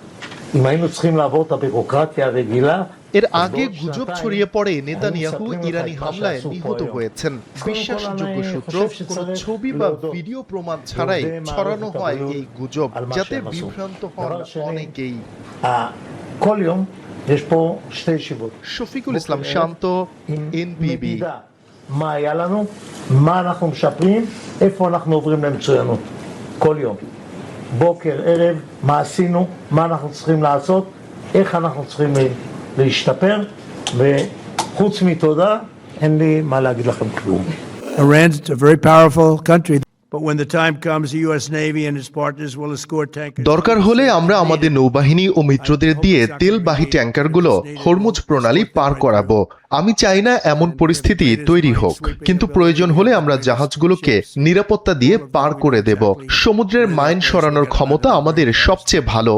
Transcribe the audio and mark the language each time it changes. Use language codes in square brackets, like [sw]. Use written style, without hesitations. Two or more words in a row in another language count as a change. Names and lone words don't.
[bn] এর আগে গুজব ছড়িয়ে পড়ে নেতানিয়াহু ইরানি হামলায় নিহত হয়েছেন। বিশ্বাসযোগ্য সূত্র, কোনো ছবি বা ভিডিও প্রমাণ ছাড়াই ছড়ানো হয় এই গুজব, যাতে বিভ্রান্ত হন অনেকেই। শফিকুল ইসলাম শান্ত, এনবিবি। [he] מה היה לנו, מה אנחנו משפרים, איפה אנחנו עוברים למצוינות כל יום, בוקר, ערב, מה עשינו, מה אנחנו צריכים לעשות, איך אנחנו צריכים להשתפר, וחוץ מתודה אין לי מה להגיד לכם כלום. [en] Iran's a very powerful country. But when the time comes, the US Navy and its partners will escort tankers. [bn] দরকার হলে আমরা আমাদের নৌবাহিনী ও মিত্রদের দিয়ে তেলবাহী ট্যাঙ্কারগুলো হরমুজ প্রণালী পার করাবো। আমি চাই না এমন পরিস্থিতি তৈরি হোক, কিন্তু প্রয়োজন হলে আমরা জাহাজগুলোকে নিরাপত্তা দিয়ে পার করে দেব। সমুদ্রের মাইন সরানোর ক্ষমতা আমাদের সবচেয়ে ভালো।